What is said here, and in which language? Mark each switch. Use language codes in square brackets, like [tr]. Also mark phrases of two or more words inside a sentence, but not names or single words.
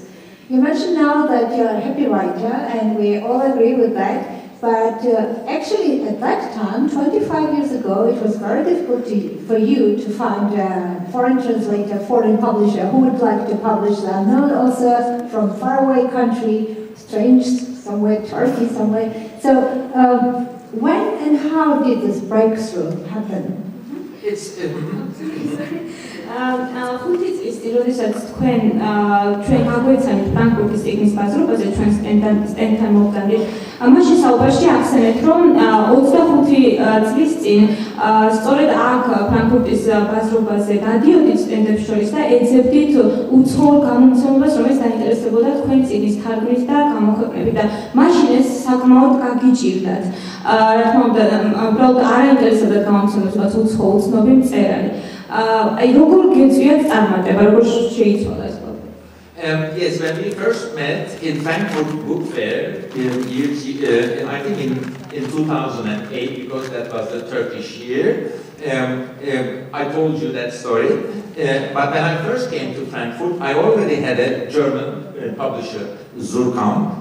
[en] You mentioned now that you're a happy writer, and we all agree with that, but actually at that time, 25 years ago, it was very difficult for you to find a foreign translator, foreign publisher who would like to publish the unknown author from faraway country, strange somewhere, Turkey somewhere. So, when and how did this breakthrough happen? It's [ka] ხუთი წლის წინ, როდესაც ჩვენ გაგვეცანით ფრანკფურტის წიგნის ბაზრობაზე, ჩვენ სტენდთან მოვგანდით, მაშინ საუბარში ახსენეთ, რომ 25 წლის წინ სწორედ აქ ფრანკფურტის ბაზრობაზე გადიოდით სტენდებს შორის და ეძებდით უცხოურ გამომცემლობას, რომელიც დაინტერესებოდა თქვენ წიგნის თარგმნით და გამოქვეყნებით და მაშინ ეს საკმაოდ გაგიჭირდათ. რა თქმა უნდა, უბრალოდ არ აინტერესებდათ გამომცემლებს, რაც უცხო უცნობი მწერალი. როგორ გეწვიათ წარმატება, როგორ შეიცვალა ეს ყველაფერი? [en] Yes, when we first met in Frankfurt Book Fair, I think in 2008, because that was the Turkish year, I told you that story. But when I first came to Frankfurt, I already had a German publisher, Zurkam.